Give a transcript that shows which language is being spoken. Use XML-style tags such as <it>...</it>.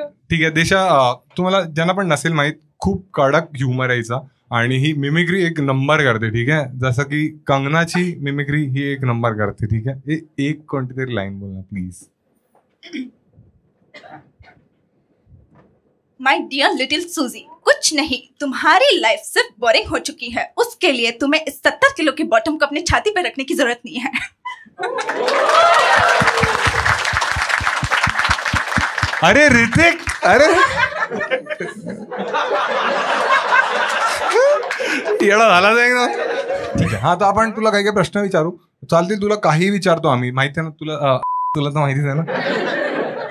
<mr>ठीक आहे दिशा तुम्हाला ज्यांना पण नसेल माहीत खूप कडक ह्युमर यायचा आणि ही मिमिक्री एक नंबर करते. ठीक आहे जसं की कंगनाची मिमिक्री ही एक नंबर करते. ठीक आहे एक कोणती तरी लाईन बोलना प्लीज.</mr> <en>my dear little Suzy</en> <hi>कुछ नहीं तुम्हारी लाइफ सिर्फ बोरिंग हो चुकी है उसके लिए तुम्हें इस 70 किलो के बॉटम को अपने छाती पे रखने की जरूरत नहीं है.</hi> <mr>अरे ऋतिक अरे येडा झाला ना. ठीक आहे तर आपण तुला काही काही प्रश्न विचारू चालतील? तुला काही विचारतो आम्ही माहिती आहे ना तुला तर माहितीच आहे ना.</mr>